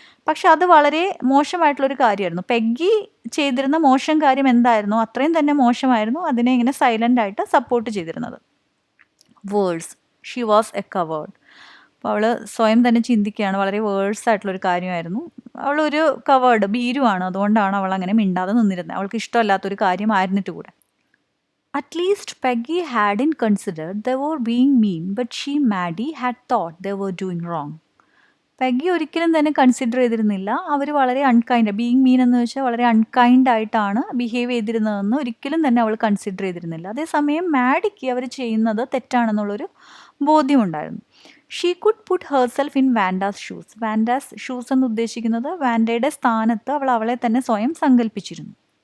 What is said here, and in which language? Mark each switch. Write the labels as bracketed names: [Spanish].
[Malayalam] പക്ഷെ അത് വളരെ മോശമായിട്ടുള്ളൊരു കാര്യമായിരുന്നു. പെഗി ചെയ്തിരുന്ന മോശം കാര്യം എന്തായിരുന്നോ അത്രയും തന്നെ മോശമായിരുന്നു അതിനെ ഇങ്ങനെ സൈലൻ്റ് ആയിട്ട് സപ്പോർട്ട് ചെയ്തിരുന്നത്. [English] Worse, she was a coward. [Malayalam] അപ്പോൾ അവൾ സ്വയം തന്നെ ചിന്തിക്കുകയാണ്, വളരെ വേഴ്സ് ആയിട്ടുള്ളൊരു കാര്യമായിരുന്നു. അവളൊരു കവേർഡ്, ഭീരുവാണ്, അതുകൊണ്ടാണ് അവൾ അങ്ങനെ മിണ്ടാതെ നിന്നിരുന്നത്. അവൾക്ക് ഇഷ്ടമല്ലാത്തൊരു കാര്യമായിരുന്നിട്ട് കൂടെ. [English] At least Peggy hadn't considered they were being mean, but she, Maddie, had thought they were doing wrong. [Malayalam] Peggy ഒരിക്കലും തന്നെ കൺസിഡർ ചെയ്തിരുന്നില്ല അവർ വളരെ അൺകൈൻഡ്, ബീയിങ് മീൻ എന്ന് വെച്ചാൽ വളരെ അൺകൈൻഡ് ആയിട്ടാണ് ബിഹേവ് ചെയ്തിരുന്നതെന്ന് ഒരിക്കലും തന്നെ അവൾ കൺസിഡർ ചെയ്തിരുന്നില്ല. അതേസമയം മാഡിക്ക് അവർ ചെയ്യുന്നത് തെറ്റാണെന്നുള്ളൊരു ബോധ്യമുണ്ടായിരുന്നു. [English] She could put herself in Wanda's shoes. [Malayalam] വാൻഡാസ് shoes എന്ന് ഉദ്ദേശിക്കുന്നത് വാൻഡയുടെ സ്ഥാനത്ത് അവൾ അവളെ തന്നെ സ്വയം സങ്കല്പിച്ചിരുന്നു.